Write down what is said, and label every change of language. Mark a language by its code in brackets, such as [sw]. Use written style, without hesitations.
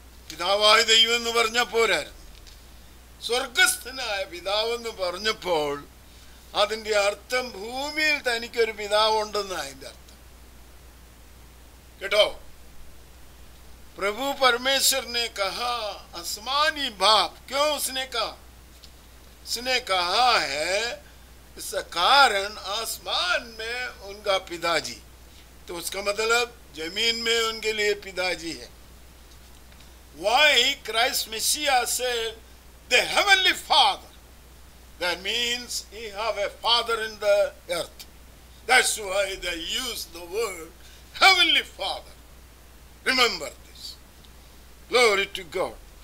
[ml] പിതാവായ ദൈവം എന്ന് പറഞ്ഞാൽ പോരായിരുന്നു. സ്വർഗസ്ഥനായ പിതാവെന്ന് പറഞ്ഞപ്പോൾ അതിൻ്റെ അർത്ഥം ഭൂമിയിൽ തനിക്കൊരു പിതാവുണ്ടെന്നാണ് അതിൻ്റെ അർത്ഥം കേട്ടോ. [hi] प्रभु परमेश्वर ने कहा आसमानी बाप, क्यों उसने कहा है, इसका कारण आसमान में उनका पिताजी, तो उसका मतलब जमीन में उनके लिए पिताजी है. [en] Why Christ Messiah said the heavenly Father, that means he have a father in the earth. That's why they use the word heavenly Father. Remember this. Glory to God.